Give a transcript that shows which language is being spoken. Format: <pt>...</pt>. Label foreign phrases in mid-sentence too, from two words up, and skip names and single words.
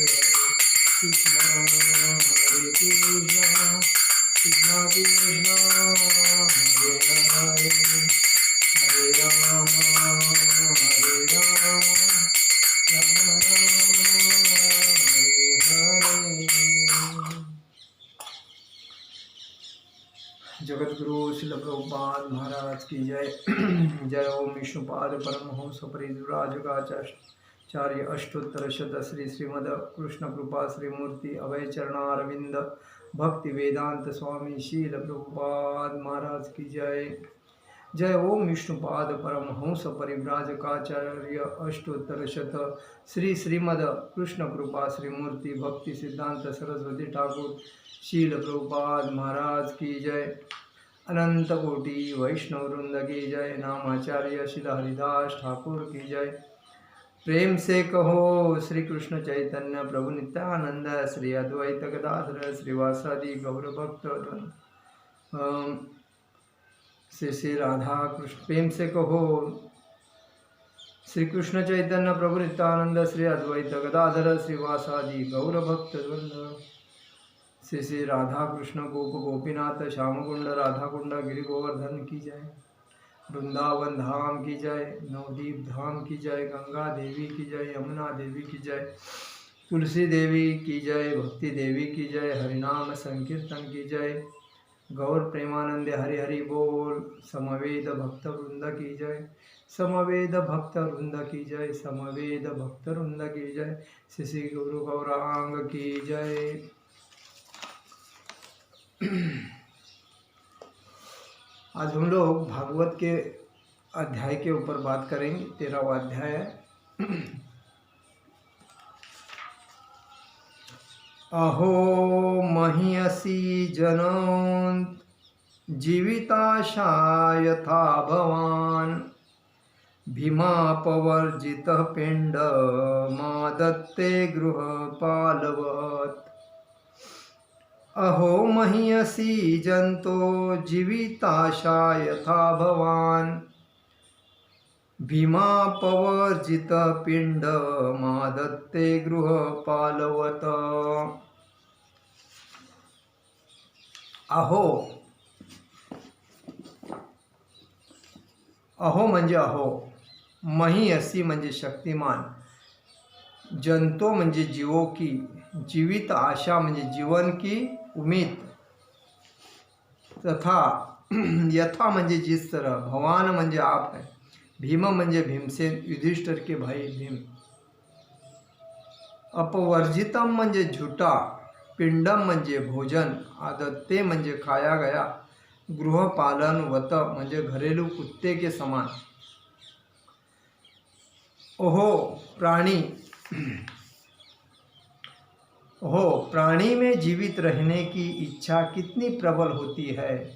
<sa>कृष्णा हरे कृष्णा कृष्णा कृष्णा हरे हरे। हरे राम राम हरे हरे।</sa> <hi>जगद्गुरु शिल प्रभुपाद महाराज की जय। जय ओम विष्णुपाद परमहंस परिव्राजकाचार्य अष्टोत्तर शत श्री श्रीमद कृष्ण कृपा श्रीमूर्ति अभय चरणारविंद भक्ति वेदांत स्वामी शील प्रभुपाद महाराज की जय। जय ओम विष्णुपाद परमहंस परिव्राजकाचार्य अष्टोत्तर शत श्री श्रीमद कृष्ण कृपा श्रीमूर्ति भक्ति सिद्धांत सरस्वती ठाकुर शील प्रभुपाद महाराज की जय। अनंत कोटि वैष्णव वृंद की जय। नामाचार्य श्री हरिदास ठाकुर की जय। प्रेम से कहो श्री कृष्ण चैतन्य प्रभु नित्यानंद श्री अद्वैत गदाधर श्रीवासादि गौर भक्त श्री राधा कृष्ण। प्रेम से कहो श्री कृष्ण चैतन्य प्रभु नित्यानंद श्री अद्वैत गदाधर श्रीवासादि गौर भक्त वृंद। श्री राधा कृष्ण गोप गोपीनाथ श्याम कुंड राधा कुंड गिरि गोवर्धन की जय। वृंदावन धाम की जय। नवदीप धाम की जय। गंगा देवी की जय। यमुना देवी की जय। तुलसी देवी की जय। भक्ति देवी की जय। हरिनाम संकीर्तन की जय। गौर प्रेमानंद हरि हरि बोल। समवेद भक्त वृंद की जय। समवेद भक्त वृंद की जय। समवेद भक्त वृंद की जय। श्री गुरु गौरांग की जय। आज हम लोग भागवत के अध्याय के ऊपर बात करेंगे। 13वां अध्याय है।</hi> <sa>अहो मह्यसी जनों जीविताशा यथा भवान् भीमापवर्जितः पिंड मादत्ते गृहपालवत्। अहो मह्यसी जंतो जीविताशा यथा भवान् भीमापवर्जितः पिंड मादत्ते गृहपालवत्।</sa> <hi>अहो अहो म्हणजे अहो, महीयसी म्हणजे शक्तिमान, जंतो म्हणजे जीवों की, जीवित आशा म्हणजे जीवन की उम्मीद, तथा यथा म्हणजे जिस तरह, भवान म्हणजे आप है, भीम म्हणजे भीमसेन, युधिष्ठिर के भाई भीम, अपवर्जितम म्हणजे झूठा, पिंडम म्हणजे भोजन, आदत्ते म्हणजे खाया गया, गृहपालन वत म्हणजे घरेलू कुत्ते के समान। ओहो प्राणी, ओहो प्राणी में जीवित रहने की इच्छा कितनी प्रबल होती है।</hi>